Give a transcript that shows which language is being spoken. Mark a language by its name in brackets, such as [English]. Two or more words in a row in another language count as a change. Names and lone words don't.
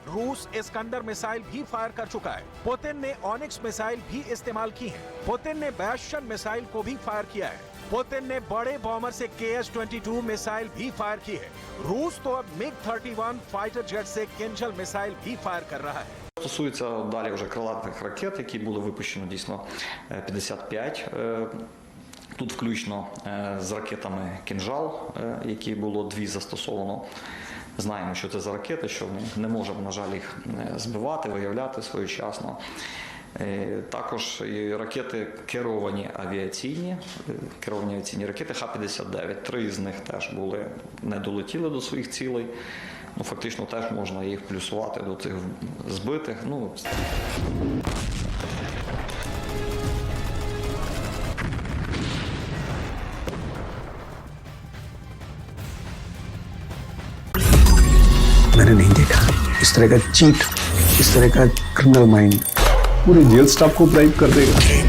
[Hindi] रूस इस्कंदर मिसाइल भी फायर कर चुका है। पुतिन ने ऑनिक्स मिसाइल भी इस्तेमाल की है। पुतिन ने बैस्शन मिसाइल को भी फायर किया है। पुतिन ने बड़े बॉम्बर से KS-22 मिसाइल भी फायर की है। रूस तो अब MiG-31 [English] fighter jet [Hindi] से किंजल मिसाइल भी फायर कर रहा है। [Ukrainian] Стосується далі вже крилатих ракет, які були випущені дійсно 55. Тут включно з ракетами «Кінжал», які було 2 застосовано. Знаємо, що це за ракети, що не можемо, на жаль, їх збивати, виявляти своєчасно. Також і ракети керовані авіаційні ракети Х-59. 3 з них теж не долетіли до своїх цілей. Фактично теж можна їх плюсувати до цих збитих. [Hindi] मैंने नहीं देखा इस तरह का चीट, इस तरह का [English] criminal mind [Hindi] पूरे [English] jail staff [Hindi] को ब्राइब कर देगा।